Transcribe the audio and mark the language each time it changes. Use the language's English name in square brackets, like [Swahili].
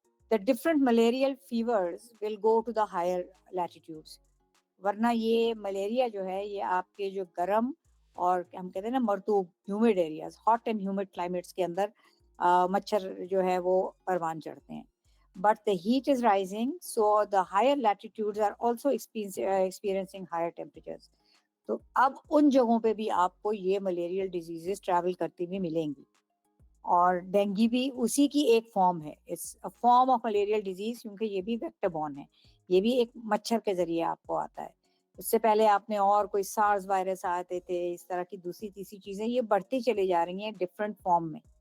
[English] The different malarial fevers will go to the higher latitudes. [Urdu] ورنہ یہ malaria جو ہے یہ آپ کے جو گرم اور ہم کہتے ہیں نا مرطوب [English] humid areas, hot and humid climates [Urdu] کے اندر مچھر جو ہے وہ پروان چڑھتے ہیں. [English] But the heat is rising, so the higher latitudes are also experiencing higher temperatures. [Urdu] تو اب ان جگہوں پہ بھی آپ کو یہ ملیریل ڈیزیزز ٹریول کرتی ہوئی ملیں گی. اور ڈینگی بھی اسی کی ایک فارم ہے، [English] it's a form of malarial disease, [Urdu] کیونکہ یہ بھی ویکٹر بورن ہے، یہ بھی ایک مچھر کے ذریعے آپ کو آتا ہے. اس سے پہلے آپ نے اور کوئی سارس وائرس آتے تھے، اس طرح کی دوسری تیسری چیزیں یہ بڑھتی چلی جا رہی ہیں ڈفرینٹ فارم میں.